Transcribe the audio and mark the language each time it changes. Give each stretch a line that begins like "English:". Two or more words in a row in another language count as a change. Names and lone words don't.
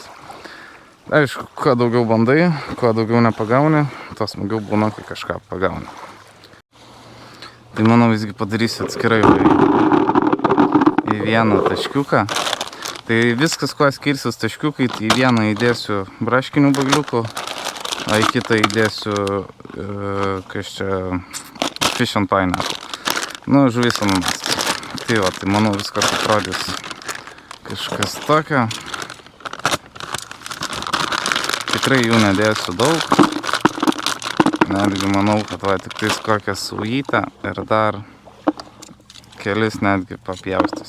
Lithuanian: Aišku, kuo daugiau bandai, kuo daugiau nepagauni, tuo smagiau būna, kai kažką pagauni. Tai manau visgi padarysiu atskirai į vieną taškiuką. Tai viskas, kuo skirsis taškiukai, tai į vieną įdėsiu braškinių boiliukų, o į kitą įdėsiu
English: fish and pineapple.
Lithuanian: Žuvis ananas. Tai va, tai manau viskas atrodys kažkas tokio. Tikrai jų nedėsiu daug. Netgi manau, kad va tik tais kokią saujytę ir dar kelis netgi papjaustus.